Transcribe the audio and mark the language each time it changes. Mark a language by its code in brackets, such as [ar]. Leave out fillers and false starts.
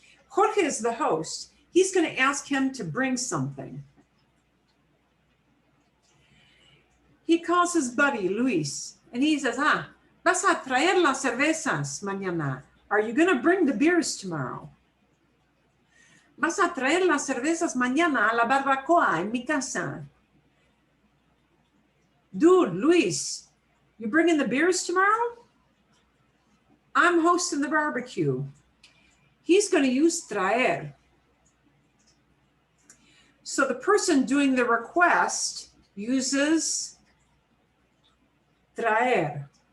[en] Jorge is the host. He's going to ask him to bring something. He calls his buddy, Luis, and he says, [es] vas a traer las cervezas mañana. [en] Are you going to bring the beers tomorrow? [es] Vas a traer las cervezas mañana a la barbacoa en mi casa. [en] Dude, Luis, you bringing the beers tomorrow? I'm hosting the barbecue. He's going to use traer. So the person doing the request uses traer.